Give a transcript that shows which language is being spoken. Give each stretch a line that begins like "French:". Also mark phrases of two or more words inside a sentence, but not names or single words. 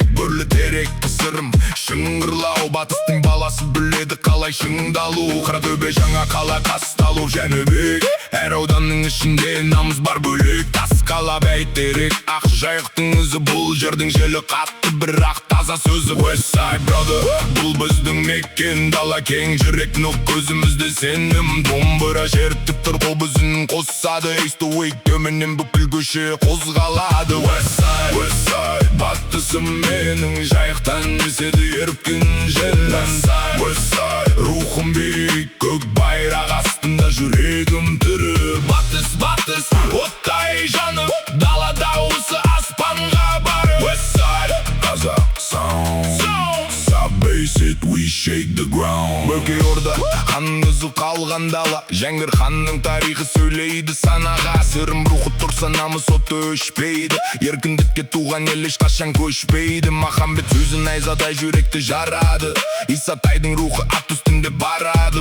Kazakh: Бүрлі терек сырым, шыңғырлау, батыстың баласы біледі қалай шыңдалу. Қаратөбе жаңа қала, Қазталу, Жәнібек, әр ауданның ішінде намыс бар бөлек. Тасқала, Бәйтерек, ақ жайықтың ізі, бұл жердің желі қатты, бірақ таза сөзі.
English: West side brother,
Kazakh: бұл біздің мекен, дала кең жүрек, нұқ көзімізді сенім. Домбыра шертіп тұр, қобызын қосады,
English: East to West
Kazakh: төменнен бүкіл көше қозғалады.
English: West side, west side,
Kazakh: батысым менің, жайықтан еседі еріккен жел.
English: West side,
Kazakh: рухым биік, көк байрақ астында жүрегім түрі. Батыс, батыс, оттай жанып, дала дауысы аспанға барып.
English: West side, қазақ sound, Саббейс it, we shake the ground.
Kazakh: Бөкей орда, ханның ізі қалған дала, Жәңгір ханның тарихы сөйлейді санаға. Сырым рухы тұрса намыс оты өшпейді, еркіндікке туған ел ешқашан көшпейді. Махамбет сөзі найзадай жүректі жарады, Исатайдың рухы ат үстінде барады.